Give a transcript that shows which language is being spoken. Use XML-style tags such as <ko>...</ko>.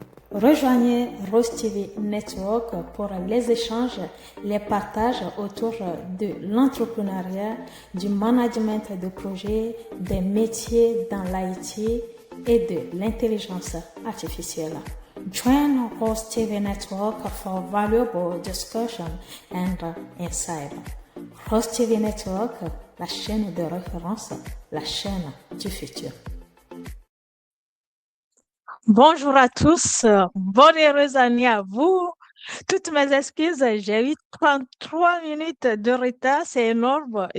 <fr>Rejoignez Rose TV Network pour les échanges, les partages autour de l'entrepreneuriat, du management de projet, des métiers dans l'IT et de l'intelligence artificielle.</fr> <en>Join Rose TV Network for valuable discussion and insight.</en> <fr>Rose TV Network, la chaîne de référence, la chaîne du futur. Bonjour à tous, bonne et heureuse année à vous. Toutes mes excuses, j'ai eu 33 minutes de retard, c'est énorme.</fr>